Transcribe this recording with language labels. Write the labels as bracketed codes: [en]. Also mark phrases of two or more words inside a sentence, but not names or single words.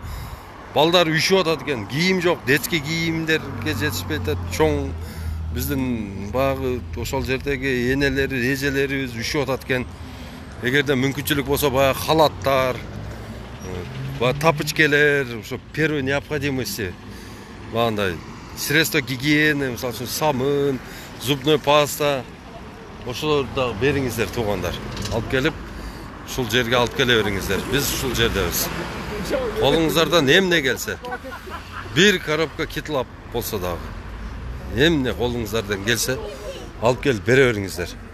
[ky] Балдар үшүп атат экен. Кийим жок, детский кийимдерге жетишпейт дейт. Чоң биздин багы ошол жердеги энелери, эжелерибиз үшүп атат экен. Эгерде мүмкүнчүлүк болсо баягы халаттар, тапочкелер, ошо [ru] первой необходимости, [ky] багындай [ru] средства гигиены, [ky] мисалы үчүн самын, [ru] зубной паста, [ky] ошолорду да бериңиздер туугандар. Алып келип, ушул жерге алып келе бериңиздер. Биз ушул жердебиз. Колуңуздардан эмне келсе, bir коробка китлап болсо дагы, эмне колуңуздардан келсе, алып келип бере бериңиздер.